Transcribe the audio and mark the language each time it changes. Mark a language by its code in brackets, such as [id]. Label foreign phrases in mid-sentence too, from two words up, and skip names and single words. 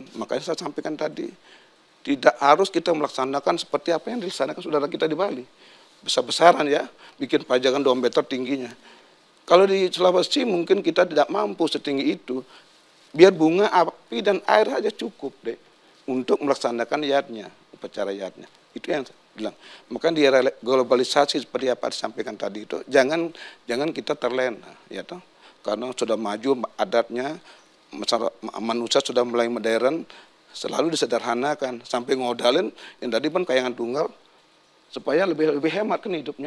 [id] Makanya saya sampaikan tadi, tidak harus kita melaksanakan seperti apa yang dilaksanakan saudara kita di Bali. Besar-besaran ya, bikin pajangan 2 meter tingginya. Kalau di Sulawesi mungkin kita tidak mampu setinggi itu. Biar bunga, api, dan air aja cukup deh untuk melaksanakan yatnya, upacara yatnya. Itu yang saya bilang. Maka di era globalisasi seperti apa disampaikan tadi itu, jangan kita terlena, ya toh. Karena sudah maju adatnya, manusia sudah mulai modern, selalu disederhanakan sampai ngodalin yang tadi pun kayangan tunggal supaya lebih hemat kan hidupnya.